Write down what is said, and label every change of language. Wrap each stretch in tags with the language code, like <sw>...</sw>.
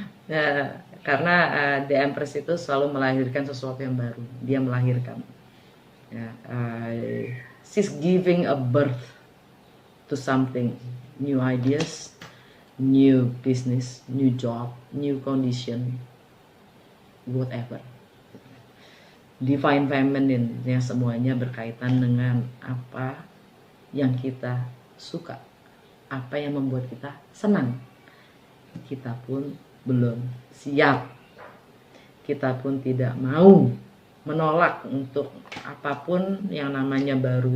<id>Ya, karena The Empress itu selalu melahirkan sesuatu yang baru. Dia melahirkan, ya,</id> <en>she's giving a birth to something, new ideas, new business, new job, new condition, whatever.</en> <id>Divine Feminine, yang semuanya berkaitan dengan apa yang kita suka, apa yang membuat kita senang. Kita pun belum siap, kita pun tidak mau menolak untuk apapun yang namanya baru.</id>